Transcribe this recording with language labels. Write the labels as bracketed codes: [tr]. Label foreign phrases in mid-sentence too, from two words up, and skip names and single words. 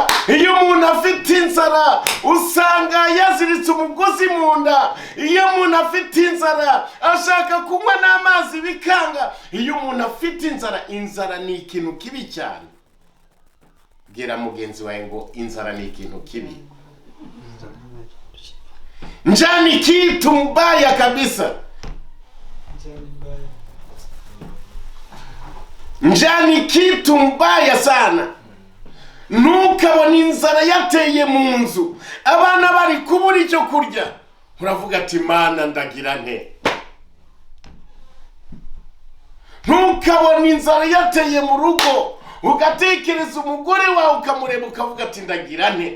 [rw] Iyo umuntu afite inzara usanga yaziritse umugozi mu nda. Iyo umuntu afite inzara ashaka kunywa n'amazi bikanga. Iyo umuntu afite inzara, inzara ni ikintu kibi cyane. Bwira mugenzi wawe ngo inzara ni ikintu kibi. [sw] Njaa ni kitu mbaya kabisa. Njaa ni kitu mbaya sana. [rw] Ntukabona inzara yateye mu nzu, abana bari kubura icyo kurya, uravuga ati Mana ndagira nte. Ntukabona inzara yateye mu rugo, ugatekereza umugore wawe ukamureba ukavuga ati ndagira nte.